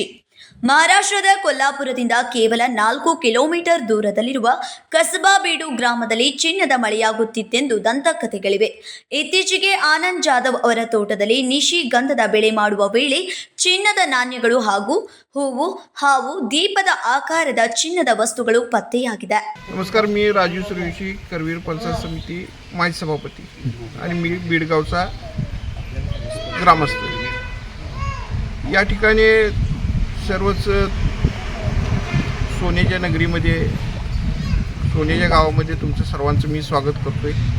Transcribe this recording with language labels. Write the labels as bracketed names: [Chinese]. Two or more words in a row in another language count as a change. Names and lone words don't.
[Kannada] ಮಹಾರಾಷ್ಟ್ರದ ಕೊಲ್ಲಾಪುರದಿಂದ ಕೇವಲ 4 ಕಿಲೋಮೀಟರ್ ದೂರದಲ್ಲಿರುವ ಕಸಬಾಬೀಡು ಗ್ರಾಮದಲ್ಲಿ ಚಿನ್ನದ ಮಳೆಯಾಗುತ್ತಿತ್ತೆಂದು ದಂತಕಥೆಗಳಿವೆ. ಇತ್ತೀಚೆಗೆ ಆನಂದ್ ಜಾಧವ್ ಅವರ ತೋಟದಲ್ಲಿ ನಿಶಿಗಂಧದ ಬೆಳೆ ಮಾಡುವ ವೇಳೆ ಚಿನ್ನದ ನಾಣ್ಯಗಳು ಹಾಗೂ ಹೂವು, ಹಾವು, ದೀಪದ ಆಕಾರದ ಚಿನ್ನದ ವಸ್ತುಗಳು ಪತ್ತೆಯಾಗಿದೆ. [Marathi] नमस्कार, मी राजू सूर्यवंशी, करवीर पंचायत समिती माजी सभापती आणि मी बीडगावचा ग्रामस्थ. या ठिकाणी सर्वच सोन्याच्या नगरीमध्ये, सोन्याच्या गावामध्ये तुमचं सर्वांचं मी स्वागत करतोय.